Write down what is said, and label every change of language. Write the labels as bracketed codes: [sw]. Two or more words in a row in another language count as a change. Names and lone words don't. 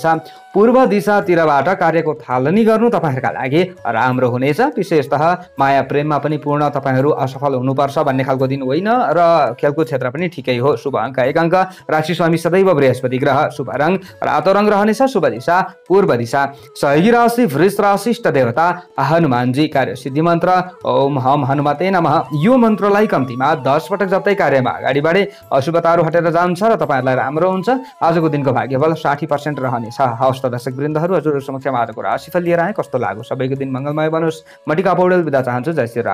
[ne] पूर्व दिशातिरबाट कार्यको थालनी गर्नु तपाईँहरूका लागि राम्रो हुनेछ। विशेषतः माया प्रेममा पनि पूर्ण तपाईँहरू असफल हुनुपर्छ भन्ने खालको दिन होइन र खेलकुद क्षेत्र पनि ठिकै हो। शुभ अङ्क 1 अङ्क। राशि स्वामी सदैव बृहस्पति ग्रह। शुभ रङ रातो रङ रहनेछ। शुभ दिशा पूर्व दिशा। सहयोगी राशि वृष राशि। इष्ट देवता हनुमानजी। कार्य सिद्धि मन्त्र [sa] ओम हम हनुमते नमः। [ne] यो मन्त्रलाई कम्तीमा 10 पटक जप्दै कार्यमा अगाडि बढे अशुभताहरू हटेर जान्छ र तपाईँहरूलाई राम्रो हुन्छ। आजको दिनको भाग्यफल 60% रहनेछ। हवस् त दर्शक वृन्दहरू, हजुरहरू समक्ष आजको राशिफल लिएर आए। कस्तो लाग्यो? सबैको दिन मङ्गलमय बनोस्। म टिका पौडेल बिदा चाहन्छु। जय श्री राम।